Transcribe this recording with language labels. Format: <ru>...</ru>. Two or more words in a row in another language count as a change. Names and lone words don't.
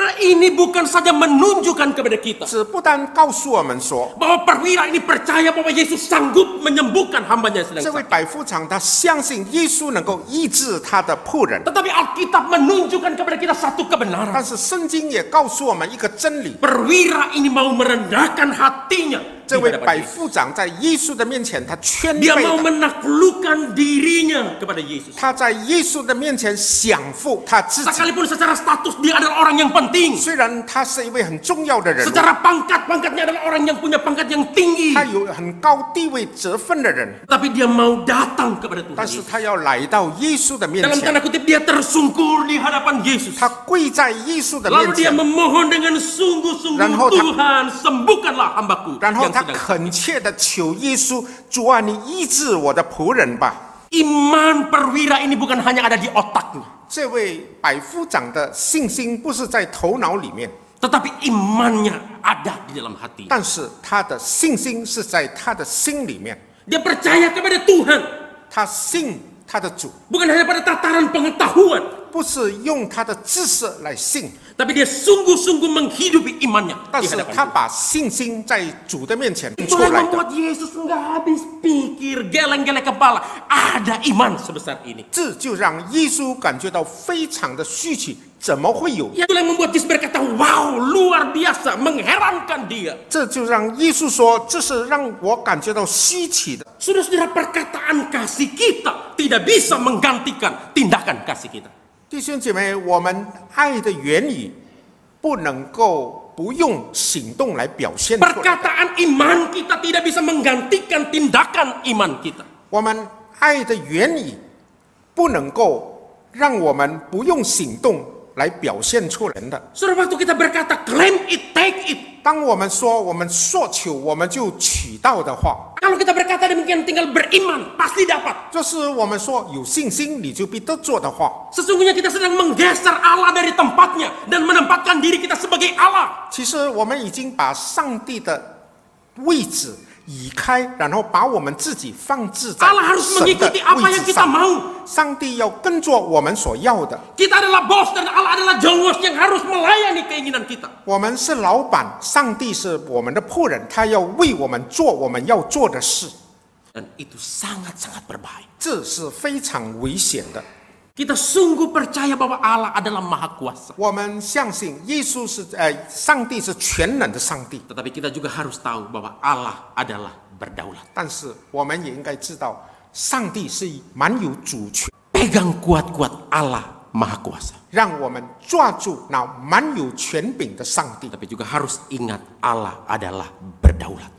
<id>ini bukan saja menunjukkan kepada kita</id> <zh>只不单告诉我们说，</zh> <id>bahwa perwira ini percaya bahwa Yesus sanggup menyembuhkan hambanya yang sedang</id> <zh>这位</zh> <id>sakit.</id> <zh>百夫长他相信耶稣能够医治他的仆人，</zh> <id>Tetapi Alkitab menunjukkan kepada kita satu kebenaran.</id> <zh>但是圣经也告诉我们一个真理：</zh> <id>Perwira ini mau merendahkan hatinya</id> <zh>这</zh> <id>di</id> <zh>位</zh> <id>hadapan</id> <zh>百</zh> <id>Yesus.</id> <zh>夫长在耶稣的面前，他谦</zh> <id>Dia</id> <zh>卑</zh> <id>mau</id> <zh>的，</zh> <id>menaklukkan dirinya kepada Yesus.</id> <zh>他在耶稣的面前降服他自己。</zh> <id>Sekalipun secara status dia adalah orang yang penting.</id> <zh>虽然他是一位很重要的人物，</zh> <id>Secara pangkatnya adalah orang yang punya pangkat yang tinggi.</id> <zh>他有很高地位责分的人，</zh> <id>Tapi dia mau datang kepada Tuhan</id> <zh>但是</zh> <id>Yesus.</id> <zh>他要来到耶稣的面</zh> <id>Dalam</id> <zh>前，</zh> <id>tanda kutip dia tersungkur di hadapan Yesus.</id> <zh>他跪在耶稣的面</zh> <id>Lalu dia</id> <zh>前，</zh> <id>memohon dengan sungguh-sungguh,</id> <zh>然后他-</zh> <id>Tuhan sembuhkanlah hambaku</id> <zh>然后</zh> <id>yang</id> <zh>他</zh> <id>sedang.</id> <zh>恳切的求耶稣：“主啊，你医治我的仆人吧。”</zh> <id>Iman perwira ini bukan hanya ada di otaknya,</id> <zh>这位百夫长的信心不是在头脑里面，</zh> <id>tetapi imannya ada di dalam hati.</id> <zh>但是他的信心是在他的心里面。</zh> <id>Dia percaya kepada Tuhan,</id> <zh>他信他的主，</zh> <id>bukan hanya pada tataran pengetahuan,</id> <zh>不是用他的知识来信，</zh> <id>tapi dia sungguh-sungguh menghidupi imannya</id> <zh>但</zh> <id>di</id> <zh>是</zh> <id>hadapan</id> <zh>他</zh> <id>Tuhan.</id> <zh>把信心在主的面前出</zh> <id>Itulah</id> <zh>来</zh> <id>yang</id> <zh>的。</zh> <id>membuat Yesus nggak habis pikir, geleng-geleng kepala. Ada iman sebesar ini.</id> <zh>这就让耶稣感觉到非常的稀奇，怎么会有？</zh> <id>Itulah yang membuat Yesus berkata, wow, luar biasa, mengherankan dia.</id> <zh>这就让耶稣说，这是让我感觉到稀奇的。</zh> <id>Saudara-saudara, perkataan kasih kita tidak bisa menggantikan tindakan kasih kita.</id> <zh>弟兄姐妹，我们爱的原理不能够不用行动来表现出来。</zh> <id>Perkataan iman kita tidak bisa menggantikan tindakan iman kita.</id> <zh>我们爱的原理不能够让我们不用行动来表现出来的。</zh> <id>Saudara, waktu kita berkata</id> <en>claim it, take it.</en> <zh>当我们说我们索求，我们就取到的话，</zh> <id>Kalau kita berkata demikian tinggal beriman, pasti dapat.</id> <zh>就是我们说有信心，你就必得做的话。</zh> <id>Sesungguhnya kita sedang menggeser Allah dari tempatnya dan menempatkan diri kita sebagai Allah.</id> <zh>其实我们已经把上帝的位置移开，然后把我们自己放置在</zh> <id>Allah harus</id> <zh>神的</zh> <id>mengikuti apa</id> <zh>位</zh> <id>yang</id> <zh>置</zh> <id>kita</id> <zh>上。</zh> <id>mau.</id> <zh>上帝要跟着我们所要的，</zh> <id>Kita adalah bos dan Allah adalah jongos yang harus melayani keinginan kita.</id> <zh>我们是老板，上帝是我们的仆人，他要为我们做我们要做的事，</zh> <id>Dan itu sangat-sangat berbahaya.</id> <zh>这是非常危险的。</zh> <id>Kita sungguh percaya bahwa Allah adalah maha kuasa.</id> <zh>我们相信耶稣是上帝是全能的上帝，</zh> <id>Tetapi kita juga harus tahu bahwa Allah adalah berdaulat.</id> <zh>但是我们也应该知道，上帝是蛮有主权，</zh> <id>Pegang kuat-kuat Allah maha kuasa.</id> <zh>让我们抓住那蛮有权柄的上帝。</zh> <id>Tapi juga harus ingat Allah adalah berdaulat.</id>